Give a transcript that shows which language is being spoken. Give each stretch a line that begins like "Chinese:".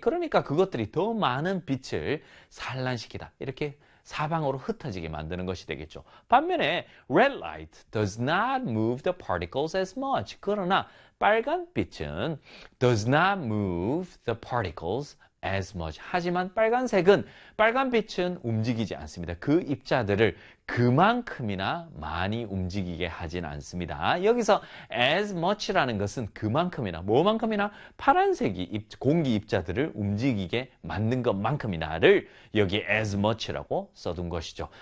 Korean: 그러니까 그것들이 더 많은 빛을 산란시키다. 이렇게 사방으로 흩어지게 만드는 것이 되겠죠. 반면에
English: red light does not move the particles as much.
Korean: 그러나 빨간 빛은
English: does not move the particles as much.
Korean: 하지만 빨간 빛은 움직이지 않습니다. 그 입자들을 그만큼이나 많이 움직이게 하진 않습니다. 여기서 as much라는 것은 그만큼이나, 뭐만큼이나 파란색이 공기 입자들을 움직이게 만든 것만큼이나를 여기 as much라고 써둔 것이죠.